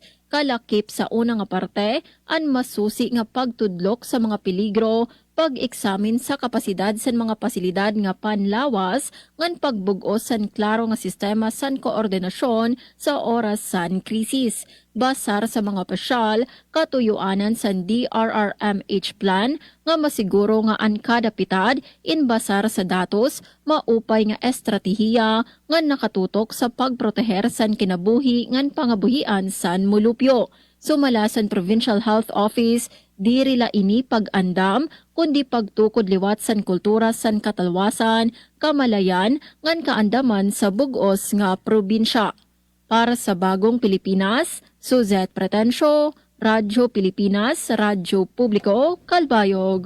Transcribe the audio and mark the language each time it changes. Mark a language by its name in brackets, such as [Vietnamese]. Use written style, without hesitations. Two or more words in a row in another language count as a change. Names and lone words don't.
[Waray] Kalakip sa una nga parte ang masusi nga pagtudlok sa mga peligro, pag-eksamin sa kapasidad sa mga pasilidad nga panlawas, ngan pagbug-os san klaro nga sistema san koordinasyon sa oras san krisis. Basar sa mga pasyal, katuyuanan sa DRRMH plan nga masiguro nga ang kada pitad inbasar sa datos, maupay nga estratehiya nga nakatutok sa pagproteher san kinabuhi ngan pangabuhian san mulupyo. Sumala sa Provincial Health Office, diri la ini pag-andam kundi pagtukod liwat san kultura san katalwasan, kamalayan ngan kaandaman sa bug-os nga probinsya. Para sa Bagong Pilipinas, Suzette Pretencio, Radyo Pilipinas, Radyo Publiko, Kalbayog.